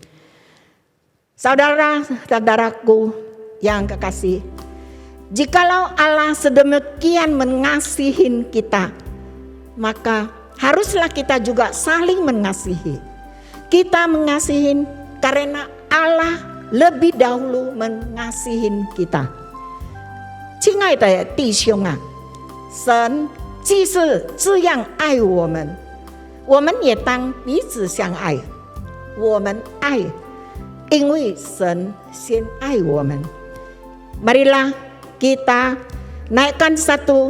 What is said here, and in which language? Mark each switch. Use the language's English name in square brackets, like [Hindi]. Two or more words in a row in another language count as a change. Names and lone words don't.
[Indonesian] Saudara-saudaraku yang kekasih, jikalau Allah sedemikian mengasihi kita, maka haruslah kita juga saling mengasihi. Kita mengasihi karena Allah lebih dahulu mengasihi kita. [Chinese] 亲爱的弟兄啊，神既是这样爱我们，我们也当彼此相爱。我们爱，因为神先爱我们。 [Indonesian] Marilah kita naikkan satu